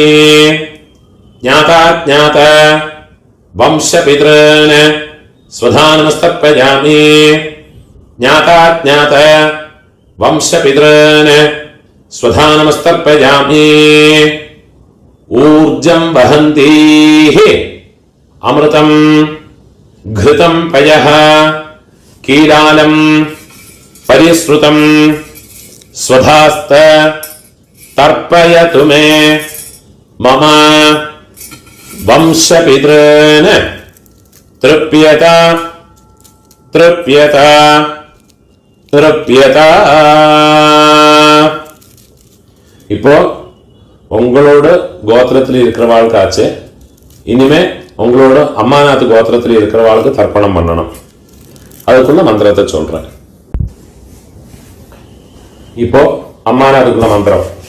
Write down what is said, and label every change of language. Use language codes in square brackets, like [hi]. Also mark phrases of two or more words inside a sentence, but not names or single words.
[sa] ज्ञाताज्ञात वंशपितॄन् स्वधानमस्तर्पयामि. ज्ञाताज्ञात वंशपितॄन् स्वधानमस्तर्पयामि. ऊर्जं वहन्तीः अमृतं घृतं पयः कीलालं परिस्रुतं स्वधास्त तर्पयतु मे मम वंशपितॄन् तृप्यत तृप्यत तृप्यत. [ta] இப்போ உங்களோட கோத்திரத்தில் இருக்கிறவாளுக்காச்சு, இனிமே உங்களோட அம்மாநாத் கோத்திரத்தில் இருக்கிறவாளுக்கு தர்ப்பணம் பண்ணணும். அதுக்குள்ள மந்திரத்தை சொல்றேன். இப்போ அம்மாநாத்துக்குள்ள மந்திரம்.